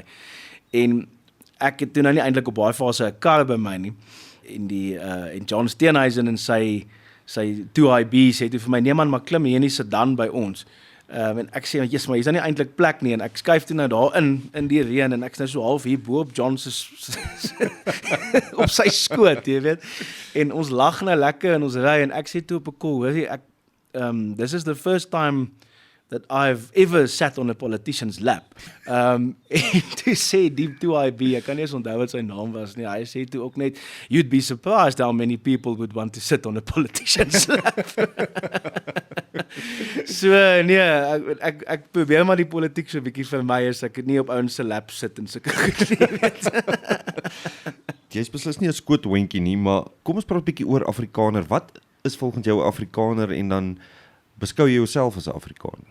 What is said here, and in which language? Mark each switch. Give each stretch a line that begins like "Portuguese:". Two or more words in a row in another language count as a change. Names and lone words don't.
Afrikaans: En ek het toe nou nie eintlik op baie fase 'n kar by my nie, en John Steenhuisen en sy 2IB sê toe vir my, nee man, maar klim hier in die sedan by ons. En ek sê, yes, maar hier is nie eintlik plek nie, en ek skuif toe nou daar in die reën, en ek is nou so half hier bo op John op sy skoot, jy weet, en ons lag nou lekker, en ons ry, en ek sê toe op 'n call, hoorie,
English: this is the first time that I've ever sat on a politician's lap.
Afrikaans: En toe sê die 2IB, ek kan nie eens onthou wat sy naam was nie, hy sê toe ook net,
English: you'd be surprised how many people would want to sit on a politician's lap.
Afrikaans: So nee, ek probeer maar die politiek so 'n bietjie vir my is, ek het nie op ouens se lap sit en sulke goed nie, weet. Jy is beslis nie 'n skoothondjie nie, maar kom ons praat 'n bietjie oor Afrikaner. Wat is volgens jou 'n Afrikaner, en dan beskou jy jouself as 'n Afrikaner?